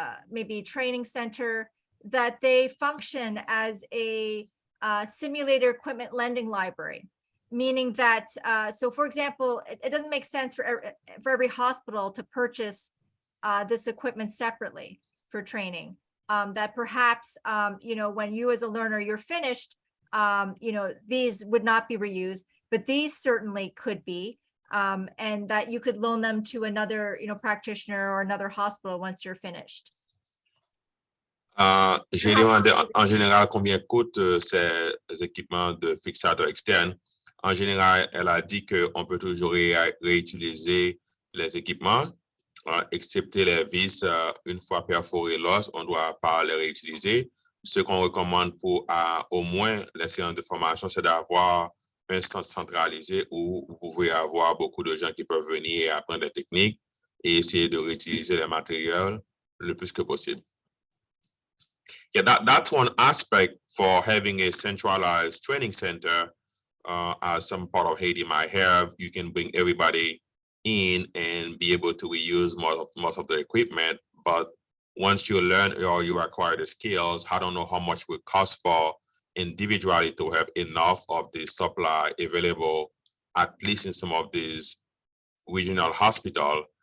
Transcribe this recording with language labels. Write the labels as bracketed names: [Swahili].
[English] maybe training center, that they function as a simulator equipment lending library, meaning that so for example, it doesn't make sense for every hospital to purchase this equipment separately for training. That perhaps when you as a learner you're finished, these would not be reused, but these certainly could be. and that you could loan them to another, practitioner or another hospital once you're finished. [French] J'ai demandé en général combien coûtent ces équipements de fixateurs externes. En général, elle a dit qu'on peut toujours réutiliser les équipements, excepté les vis, une fois perforé l'os, on ne doit pas les réutiliser. Ce qu'on recommande pour au moins les séances de formation, c'est d'avoir un centre centralisé où vous pouvez avoir beaucoup de gens qui peuvent venir et apprendre des techniques et essayer de réutiliser les matériels le plus que possible. [English] Yeah, that's one aspect for having a centralized training center, as some part of Haiti might have. You can bring everybody in and be able to reuse most of the equipment. But once you learn or you acquire the skills, I don't know how much it would cost for individually to have enough of the supply available, at least in some of these regional hospitals.